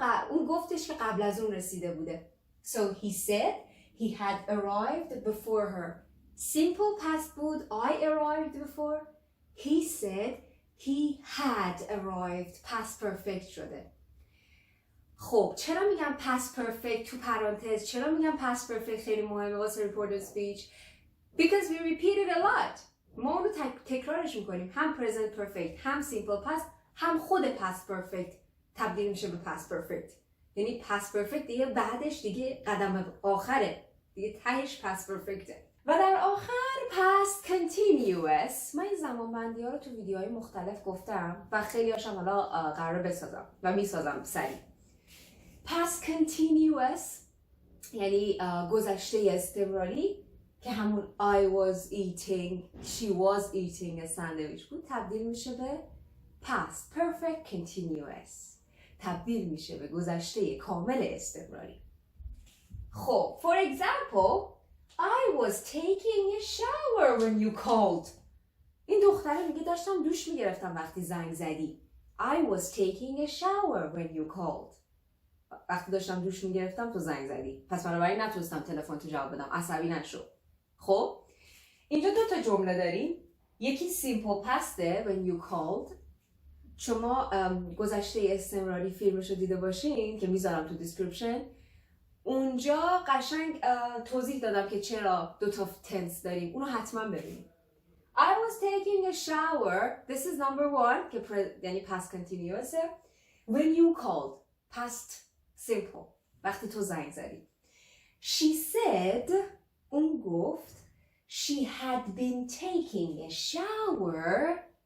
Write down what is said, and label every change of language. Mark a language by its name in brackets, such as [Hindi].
[Persian] اون گفتش که قبل از اون رسیده بوده. [English] So he said he had arrived before her. Simple past بود I arrived before. He said he had arrived. [Persian] past perfect شده. خب چرا میگم past perfect تو پرانتز؟ چرا میگم past perfect خیلی مهمه واسه reported speech؟ [English] Because we repeat it a lot. [Persian] ما اون رو تکرارش میکنیم. هم present perfect هم simple past هم خود past perfect تبدیل میشه به past perfect. یعنی past perfect دیگه بعدش دیگه قدم آخره، دیگه تهش past perfectه. و در آخر past continuous. من این زمانبندی ها رو تو ویدیوهای مختلف گفتم و خیلی هاشم حالا قراره بسازم و میسازم سریع. past continuous یعنی گذشته استمراری که همون [English] I was eating, she was eating a sandwich [Persian] بود تبدیل میشه به past perfect continuous، تبدیل میشه به گذشته کامل استمراری. [English] خب for example I was taking a shower when you called. [Persian] این دختره میگه داشتم دوش میگرفتم وقتی زنگ زدی. [English] I was taking a shower when you called. [Persian] وقتی داشتم دوش میگرفتم تو زنگ زدی. پس بنابراین نتونستم تلفن تو جواب بدم. عصبی نشو. خب اینجا دو تا جمله داریم. [English] یکی simple past'ه when you called. [Persian] شما گذشته استمراری فیلمش رو دیده باشین که میذارم تو description. اونجا قشنگ توضیح دادم که چرا دو تا تنس داریم. اونو حتما ببینید. [English] I was taking a shower. This is number one [Persian] که یعنی [English] past continuous. When you called. past simple. [Persian] وقتی تو زنگ زدی. [English] She said. [Persian] اون گفت. [English] She had been taking a shower.